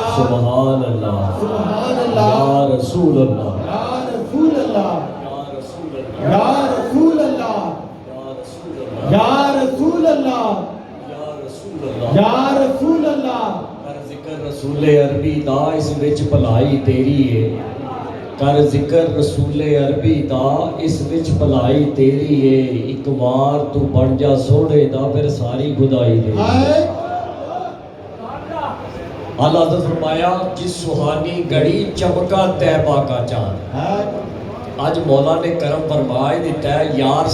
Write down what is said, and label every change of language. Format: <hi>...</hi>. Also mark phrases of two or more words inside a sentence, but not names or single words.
<ar>سبحان الله سبحان الله يا رسول الله يا رسول الله يا رسول الله يا رسول الله يا رسول الله يا رسول الله</ar> <pa>ਕਰ ਜ਼ਿਕਰ ਰਸੂਲ ਅਰਬੀ ਦਾ ਇਸ ਵਿਚ ਭਲਾਈ ਤੇਰੀ ਹੈ ਕਰ ਜ਼ਿਕਰ ਰਸੂਲ ਅਰਬੀ ਦਾ ਇਸ ਵਿਚ ਭਲਾਈ ਤੇਰੀ ਹੈ ਇਕ ਬਾਰ ਤੂ ਬਣ ਜਾ ਸੋਹਣੇ ਦਾ ਫਿਰ ਸਾਰੀ ਖ਼ੁਦਾਈ ਦੇ</pa> <hi>अल्लाह ने फरमाया जिस सुहानी घड़ी चमका तैबा का चांद आज मौला ने करम फरमाए दिता है यार</hi>